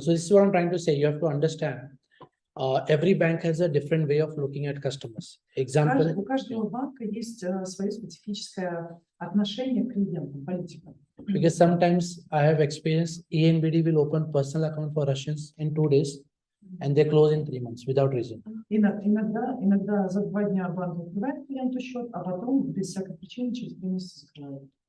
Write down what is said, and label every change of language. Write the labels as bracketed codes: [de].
[en] So this is what I'm trying to say. You have to understand. Every bank has a different way of looking at customers. [ru] У [en] Example, [ru] каждого банка есть свое специфическое отношение к клиентам, политика. [en] because sometimes I have experienced ENBD will open personal account for Russians in 2 days and they close in 3 months without reason. [ru] Иногда за 2 дня банк открывает клиенту счет, а потом без всякой причины через 3 месяца закрывает.